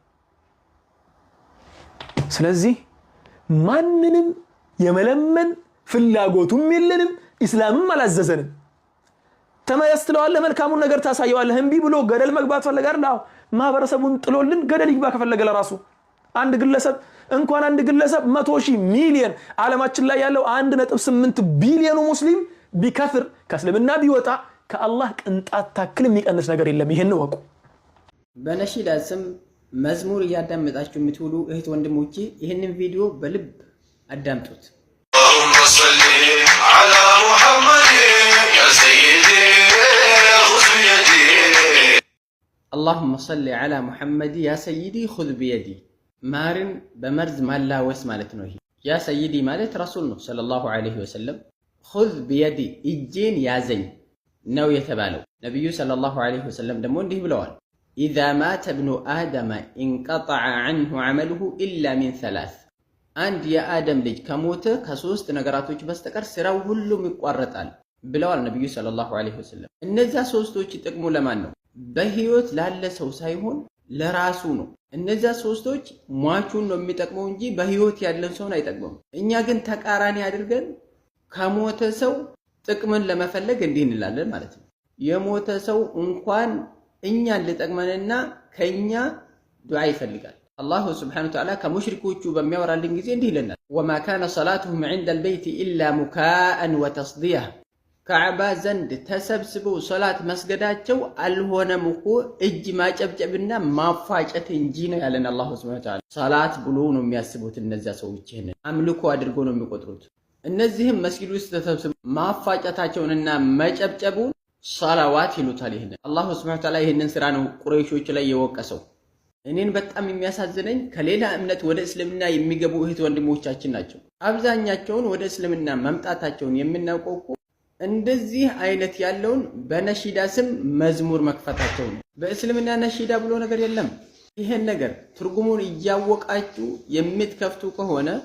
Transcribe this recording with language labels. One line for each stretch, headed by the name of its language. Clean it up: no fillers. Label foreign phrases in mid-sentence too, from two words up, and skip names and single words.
Amharic: ስለዚህ ማንንም የመለመን ፍላጎቱም የለንም እስላምም አላዘዘንም ተመያስተዋል መልካሙን ነገር ታሳየዋለህ እንቢ ብሎ ገደል መግባት ፈለጋር ነው ማህበረሰቡን ጥሎልን ገደል ይግባ ከፈለገ ለራሱ አንድ ግለሰብ 100 ሚሊዮን ዓለማችን ላይ ያለው 1.8 ቢሊዮን ሙስሊም ቢከፍር ከእስልምና ቢወጣ ከአላህ ቅንጣት ታክል የሚቀንስ ነገር የለም ይሄን ወቁ በነሺዳ ስም መዝሙር ያዳመጣችሁ የምትውሉ እህት ወንድሞቼ ይሄንን ቪዲዮ በልብ አዳምጡት
Arabic: اللهم صل على محمد يا سيدي خذ بيدي اللهم صل على محمد يا سيدي خذ بيدي
Amharic: ማርን በመርዝ ማላወስ ማለት ነው ይሄ
Arabic: يا سيدي
Amharic: ማለት ረሱል ነው
Arabic: صلى الله عليه وسلم خذ بيدي
Amharic: እጄን ያዘኝ ነው የተባለው ነብዩ
Arabic: صلى الله عليه وسلم
Amharic: ደግሞ እንዲህ ብለዋል إذا
Arabic: مات ابن آدم انقطع عنه عمله إلا من ثلاث عند يا آدم
Amharic: ልጅ ከሞተ ከሶስት ነገራቶች በስተቀር ስራው ሁሉም ይቋረጣል ብለዋል ነብዩ
Arabic: صلى الله عليه وسلم
Amharic: እነዛ ሶስቶች ጥቅሙ ለማን ነው በህይወት ላለ ሰው ሳይሆን ለራሱ ነው እነዛ ሶስቶች ሟቹን ነው የሚጠቅመው እንጂ በህይወት ያለን ሰውን አይጠቅመውም እኛ ግን ተቃራኒ አድርገን ከሞተ ሰው ጥቅምን ለመፈለግ እንዲህ እንላለን ማለት ነው የሞተ ሰው እንኳን እኛን ለጠቅመንና ከኛ ዱዓ ይፈልጋል አላህ
Arabic: سبحانه وتعالى
Amharic: ከሙሽሪኮቹ በሚያወራልን ጊዜ እንዲህ ይለናል
Arabic: وما كان صلاتهم عند البيت الا مكاء وتصديه
Amharic: ከዓባ ዘንድ ተሰብስበው ሶላት መስገዳቸው አልሆነም እኮ እጅ ማጨብጨብና ማፋጨት እንጂ ነው ያለን አላህ
Arabic: سبحانه وتعالى
Amharic: ሶላት ብሎ ነው የሚያስቡት እነዛ ሰዎች ይሄን አምልኮ አድርጎ ነው የሚቆጥሩት እነዚህም መስጊድ ውስጥ ተሰብስበው ማፋጨታቸውንና መጨብጨቡን ሶላዋት ይሉታል ይሄን አላህ
Arabic: سبحانه وتعالى
Amharic: ይሄንን ስራ ነው ቁረይሾች ላይ የወቀሰው እኔን በጣም የሚያሳዝነኝ ከሌላ እምነት ወደ እስልምና የሚገቡ እህት ወንድሞቻችን ናቸው አብዛኛቸውን ወደ እስልምና መምጣታቸውን የምናውቀው እኮ እንደዚህ አይነት ያለውን በነሺዳ ስም መዝሙር መክፈታቸው ነው በእስልምና ነሺዳ ብሎ ነገር የለም ይሄን ነገር ትርጉሙን እያወቃችሁ የምትከፍቱ ከሆነ